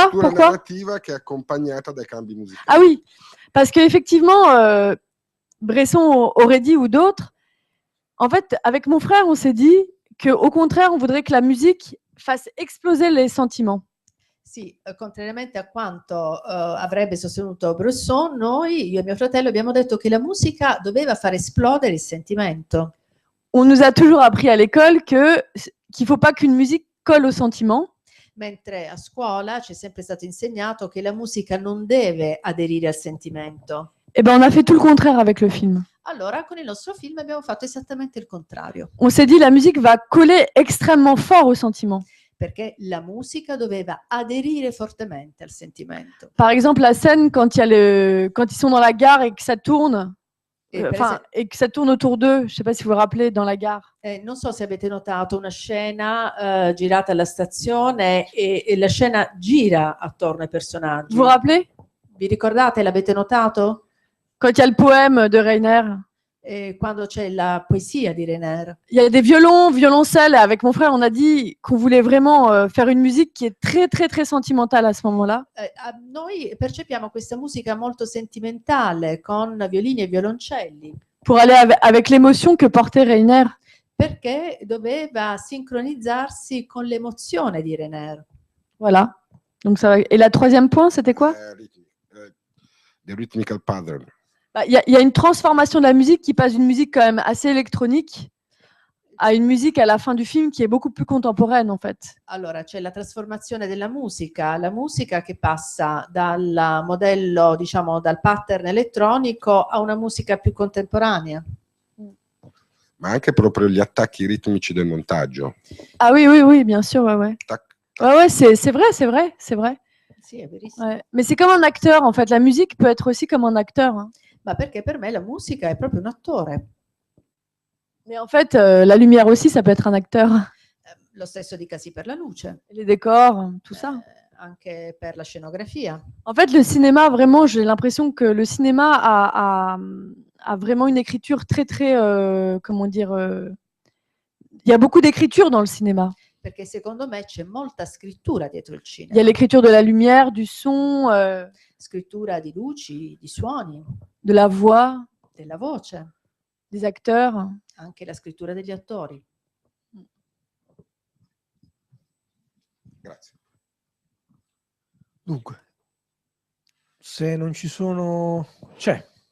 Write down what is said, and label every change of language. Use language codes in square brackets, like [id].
[it] La struttura narrativa che è accompagnata dai cambi musicali. [fr] Ah oui, Parce qu'effectivement, Bresson aurait dit, ou d'autres, en fait, avec mon frère, on s'est dit qu'au contraire, on voudrait que la musique fasse exploser les sentiments. [it] Sì, contrariamente a quanto avrebbe sostenuto Bresson, noi, io e mio fratello, abbiamo detto che la musica doveva far esplodere il sentimento. [fr] On nous a toujours appris à l'école qu'il ne faut pas qu'une musique colle aux sentiments. [it] Mentre a scuola ci è sempre stato insegnato che la musica non deve aderire al sentimento. [fr] Eh ben, on a fait tout le contraire avec le film. [it] Allora, con il nostro film abbiamo fatto esattamente il contrario, [fr] On s'est dit la musique va coller extrêmement fort aux sentiments. [it] perché la musica doveva aderire fortemente al sentimento. [fr] Par exemple, la scène quand ils sont dans la gare et que ça tourne, [it] E per [fr] enfin, et que ça tourne autour d'eux. Je ne sais pas si vous vous rappelez, dans la gare. [it] non so se avete notato una scena girata alla stazione e la scena gira attorno ai personaggi. [fr] Vous vous rappelez? [it] Vi ricordate? L'avete notato? [fr] Quand il y a le poème de Reiner. [it] Quando c'è la poesia di Reiner. [fr] Il y a des violons, violoncelles. Avec mon frère, on a dit qu'on voulait vraiment faire une musique qui est très, très, très sentimentale à ce moment-là. [it] Noi percepiamo questa musica molto sentimentale con violini e violoncelli. [fr] Pour aller avec l'émotion que portait Reiner. [it] Perché doveva sincronizzarsi con l'emozione di Reiner. [fr] Voilà. Donc ça va. Et la troisième point, c'était quoi? [en] The rhythmical pattern. [fr] Il y a une transformation de la musique qui passe d'une musique quand même assez électronique à une musique à la fin du film qui est beaucoup plus contemporaine en fait. [it] Allora c'è la trasformazione della musica, la musica che passa dal modello, diciamo, dal pattern elettronico a una musica più contemporanea. Ma anche proprio gli attacchi ritmici del montaggio. [fr] Ah oui, oui, oui, bien sûr, ouais, ouais. Tac, Ouais, ouais, c'est vrai, c'est vrai, c'est vrai. [it] Sì, è verissimo. [fr] Ouais. Mais c'est comme un acteur en fait. La musique peut être aussi comme un acteur. Hein. [it] Ma perché per me la musica è proprio un attore. [fr] Mais en fait, la lumière aussi, ça peut être un acteur. [it] Lo stesso dicasi per la luce, [fr] Les décors, tout ça. [it] anche per la scenografia. [fr] En fait, le cinéma, vraiment, j'ai l'impression que le cinéma a vraiment une écriture très, très, comment dire, il y a beaucoup d'écriture dans le cinéma. [it] Perché secondo me c'è molta scrittura dietro il [fr] Il y a [it] cinema. [fr] l'écriture de la lumière, du son, [it] Scrittura di luci, di suoni, [fr] de la voix, [it] della voce, [fr] des acteurs. [it] anche la scrittura degli attori. grazie. Dunque, se non ci sono... C'è.